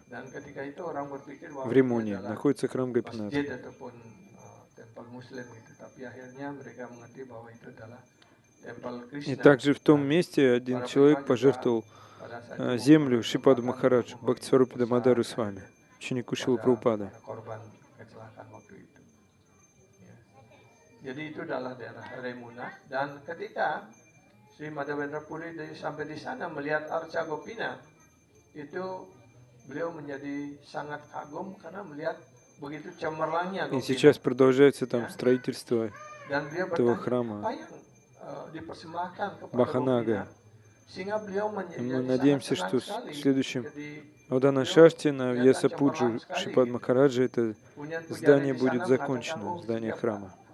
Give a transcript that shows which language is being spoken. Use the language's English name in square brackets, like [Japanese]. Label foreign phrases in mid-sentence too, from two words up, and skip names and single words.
[Russian] В Римуне находится храм Гопинатха. И также в том месте один человек пожертвовал землю Шрипаду Махараджу, Бхактисварупе Дамадару Свами, ученику Шрилы Прабхупады. [Indonesian] Jadi itu adalah daerah Remuna, dan ketika Sri Madhavendra Puri sampai di sana melihat Arca Gopinath, itu beliau menjadi sangat kagum karena melihat begitu cemerlangnya [Russian] И сейчас продолжается там строительство этого храма Баханага. И мы надеемся, что в следующем Авадана Шашти на Вьясапуджу Шрипад Махараджа это здание будет закончено, здание храма.